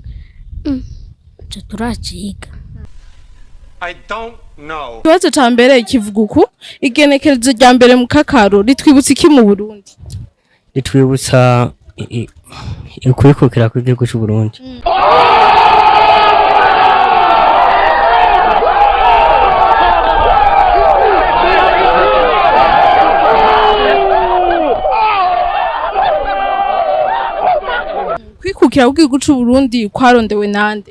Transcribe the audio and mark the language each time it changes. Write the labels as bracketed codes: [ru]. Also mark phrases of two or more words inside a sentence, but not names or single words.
[rn] Turaciga. [en] I don't know. [rn] Ikibazo ca mbere kivuga uku: igenekerezo rya mbere mu kakaro ritwibutsa iki mu Burundi? Ritwibutsa ukwikukira kw'igihugu cy'u Burundi. Kwikukira kw'igihugu cy'u Burundi kwarondewe nande?